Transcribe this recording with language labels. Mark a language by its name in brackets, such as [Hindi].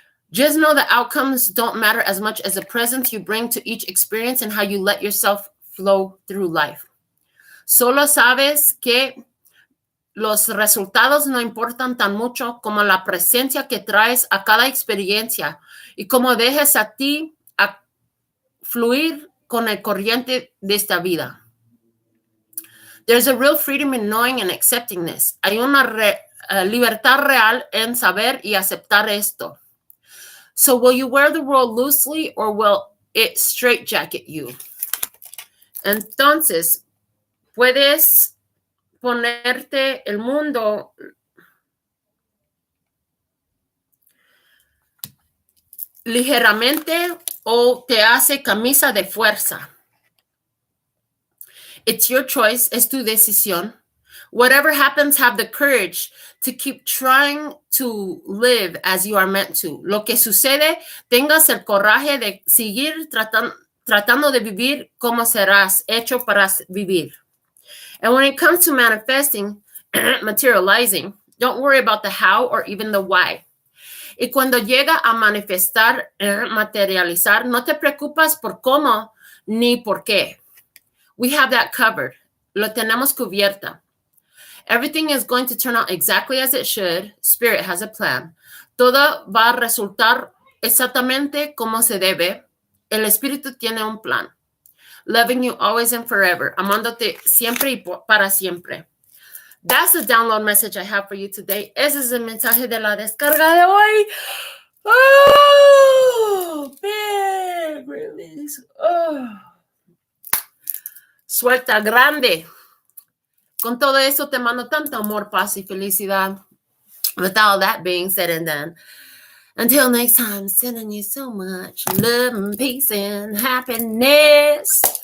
[English] Just know the outcomes don't matter as much as the presence you bring to each experience and how you let yourself flow through life. [Spanish] Solo sabes que los resultados no importan tan mucho como la presencia que traes a cada experiencia y cómo dejes a ti a fluir con el corriente de esta vida. [English] There's a real freedom in knowing and accepting this. [Spanish] Hay una libertad real en saber y aceptar esto. [English] So will you wear the world loosely or will it straitjacket you? [Spanish] Entonces, puedes ponerte el mundo ligeramente o te hace camisa de fuerza. [English] It's your choice, [Spanish] es tu decisión. [English] Whatever happens, have the courage to keep trying to live as you are meant to. [Spanish] Lo que sucede, tengas el coraje de seguir tratando de vivir como serás hecho para vivir. [English] And when it comes to manifesting, materializing, don't worry about the how or even the why. [Spanish] Y cuando llega a manifestar, materializar, no te preocupas por cómo ni por qué. [English] We have that covered. [Spanish] Lo tenemos cubierta. [English] Everything is going to turn out exactly as it should. Spirit has a plan. [Spanish] Todo va a resultar exactamente como se debe. El espíritu tiene un plan. [English] Loving you always and forever. [Spanish] Amándote siempre y para siempre. [English] That's the download message I have for you today. [Spanish] Ese es el mensaje de la descarga de hoy. [English] Oh, big release. Oh. [Spanish] Suelta grande. Con todo eso te mando tanto amor, paz y felicidad. [English] With all that being said and done, until next time, sending you so much love and peace and happiness.